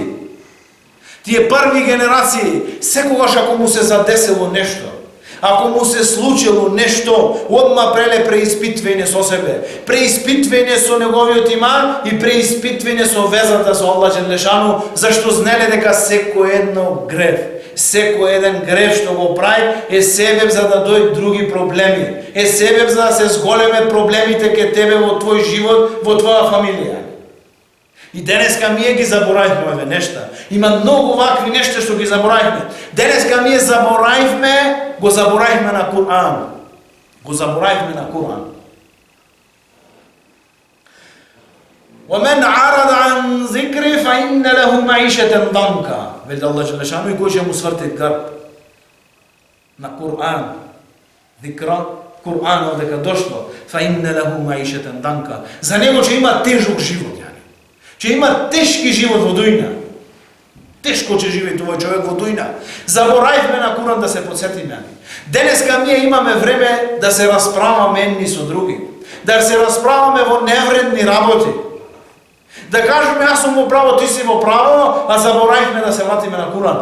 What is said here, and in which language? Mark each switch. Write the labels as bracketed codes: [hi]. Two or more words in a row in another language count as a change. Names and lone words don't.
[mk] Тие први генерации, секогаш ако му се задесило нешто, ако му се случило нешто, одма преле преиспитвање со себе, преиспитвање со неговиот иман и преиспитвање со везата со Аллах Желешану, зашто знеле дека секој едно грев, секој еден грев што го прави е себеб за да дојдат други проблеми, е себеб за да се зголемат проблемите ке тебе во твој живот, во твоја фамилија. И денеска ние ги заборавивме овие нешта. Има многу вакви нешта што ги заборавивме. Денеска ние го заборавивме на Кур'ан. Го заборавивме на Кур'ан. [ar] وَمَنْ عَرَضَ عَنْ ذِكْرِ فَإِنَّ لَهُ مَعِيشَةً ضَنْكَ. [mk] Вели Аллах Желешану, и кој ќе му сврти грб на Кур'ан. Зикра, Кур'ан одека дошло, [ar] فَإِنَّ لَهُ مَعِيشَةً ضَنْكَ. [mk] За него ќе има тежок живот. Ќе има тешки живот во дујна. Тешко ќе живее овој човек во дујна. Заборавивме на Куран да се подсетиме. Денеска ние имаме време да се расправаме едни со други. Да се расправаме во невредни работи. Да кажеме јас сум во право, ти си во право, а заборавивме да се вратиме на Куран.